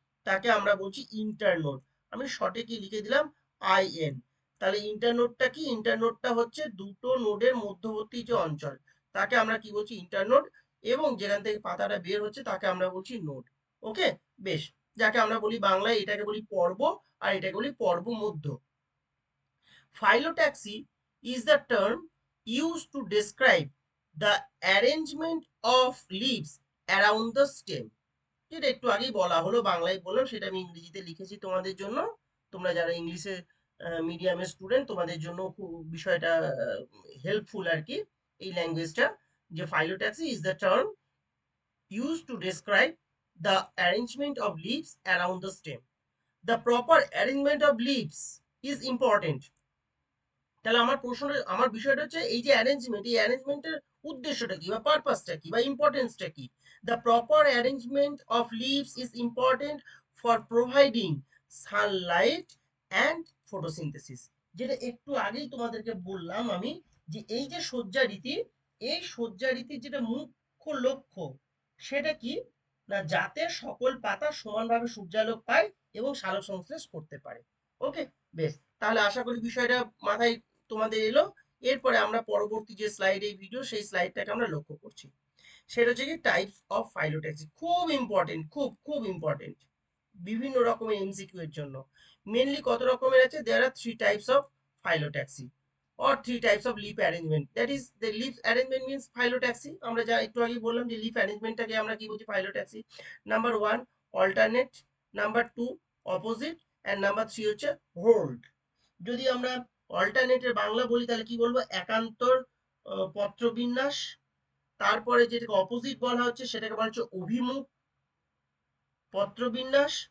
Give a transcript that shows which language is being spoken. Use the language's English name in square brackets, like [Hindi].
[Bangla] তাকে আমরা বলছি ইন্টারনোড। আমি শর্টে কি লিখে দিলাম? আইএন। তাহলে ইন্টারনোডটা কি? ইন্টারনোডটা হচ্ছে দুটো নোডের মধ্যবর্তী যে অঞ্চল, তাকে আমরা কি বলছি? ইন্টারনোড। এবং যেখান থেকে পাতাটা বের হচ্ছে তাকে আমরা বলছি নোড। ওকে, বেশ। যাকে আমরা বলি বাংলায়, এটাকে বলি পর্ব, আর এটাকে বলি পর্ব মধ্য। [English] Phyllotaxy is the term used to describe the arrangement of leaves around the stem. [Bangla] যেটা একটু আগেই বলা হলো, বাংলায় বললাম, সেটা আমি ইংরেজিতে লিখেছি তোমাদের জন্য। তোমরা যারা ইংলিশে মিডিয়ামের স্টুডেন্ট, তোমাদের জন্য খুব বিষয়টা হেল্পফুল আর কি, এই ল্যাঙ্গুয়েজটা। [English] যে phyllotaxy is the term used to describe the arrangement of leaves around the stem. The proper arrangement of leaves is important. [Bangla] তাহলে আমার প্রশ্ন, আমার বিষয়টা হচ্ছে এই যে অ্যারেঞ্জমেন্ট, এই অ্যারেঞ্জমেন্টের উদ্দেশ্যটা কি বা পারপাসটা কি বা ইম্পর্টেন্সটা কি? [English] The proper arrangement of leaves is important for providing sunlight and photosynthesis. [Bangla] যেটা একটু আগেই তোমাদেরকে বললাম আমি, যে এই যে সজ্জা রীতি, এই সজ্জা রীতির যেটা মুখ্য লক্ষ্য, সেটা কি? না, যাতে সকল পাতা সমানভাবে সূর্যালোক পায় এবং সালোক সংশ্লেষ করতে পারে। ওকে, বেশ। তাহলে আশা করি বিষয়টা মাথায় তোমাদের এলো। এরপরে আমরা পরবর্তী যে স্লাইড, এই ভিডিও, সেই স্লাইডটাকে আমরা লক্ষ্য করছি। সেটা হচ্ছে কি? [English] Types of phyllotaxy. [Bangla] খুব ইম্পর্টেন্ট, খুব খুব ইম্পর্টেন্ট বিভিন্ন রকমের এমসিকিউ এর জন্য। মেনলি কত রকমের আছে? [English] There are 3 types of phyllotaxy or 3 types of leaf arrangement. That is, the leaf arrangement means phyllotaxy. [Bangla] আমরা যা একটু আগে বললাম যে লিফ অ্যারেঞ্জমেন্টটাকে আমরা কি বলছি? ফাইলোট্যাক্সি। Number 1 alternate, number 2 opposite, and number 3 হচ্ছে হোল্ড। যদি আমরা অল্টারনেটের বাংলা বলি তাহলে কি বলবো, একান্তর পত্রবিন্যাস। তারপরে যেটাকে অপোজিট বলা হচ্ছে সেটাকে বলা হচ্ছে অভিমুখ পত্রবিন্যাস।